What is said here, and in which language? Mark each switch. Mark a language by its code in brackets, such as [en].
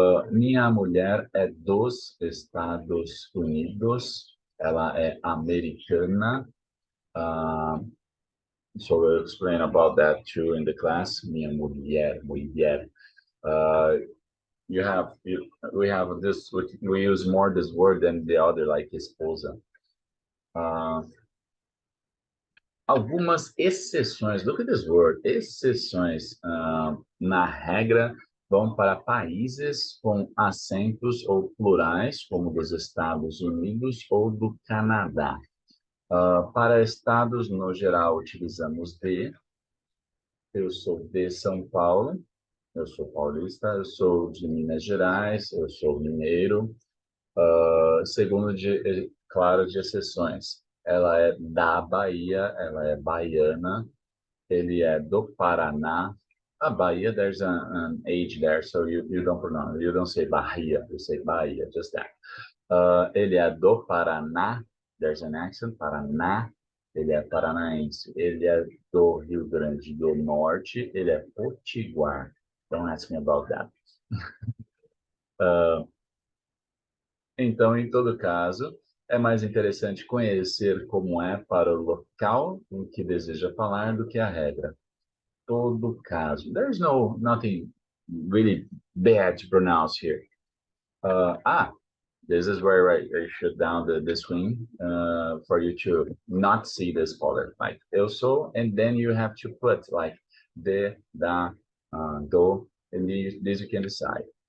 [pt] Minha mulher é dos Estados Unidos, ela é americana. [en] Uh, so we'll explain about that too in the class. [pt] Minha mulher. [en] Uh, we have this, we use more this word than the other, like esposa. [pt] Uh, Algumas exceções, [en] look at this word, [pt] exceções, na regra, vão para países com acentos ou plurais, como dos Estados Unidos ou do Canadá. Para estados, no geral, utilizamos de. Eu sou de São Paulo, eu sou paulista, eu sou de Minas Gerais, eu sou mineiro. Segundo, claro, de exceções. Ela é da Bahia, ela é baiana, ele é do Paraná. [en] A Bahia, there's an age there, so you don't pronounce, you don't say Bahia, you say Bahia, just that. [pt] Ele é do Paraná, [en] there's an accent, [pt] Paraná. Ele é paranaense. Ele é do Rio Grande do Norte, ele é potiguar. [en] Don't ask me about that. [pt] Então, em todo caso, é mais interessante conhecer como é para o local em que deseja falar do que a regra. Todo caso. [en] There's nothing really bad to pronounce here. This is where I shut down the screen for you to not see the spoiler. Like, eu sou, and then you have to put like de, da, do, and this you can decide.